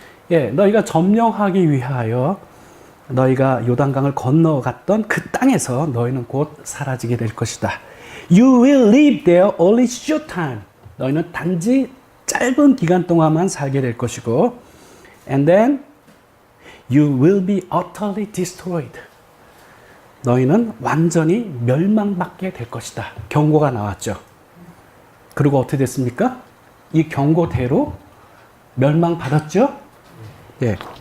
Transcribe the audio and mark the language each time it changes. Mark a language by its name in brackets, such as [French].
[Korean] 예, 너희가 점령하기 위하여 너희가 요단강을 건너갔던 그 땅에서 너희는 곧 사라지게 될 것이다. [English] You will live there only short time. [Korean] 너희는 단지 짧은 기간 동안만 살게 될 것이고, [English] and then you will be utterly destroyed. [Korean] 너희는 완전히 멸망받게 될 것이다. 경고가 나왔죠. 그리고 어떻게 됐습니까? 이 경고대로 멸망받았죠? 예.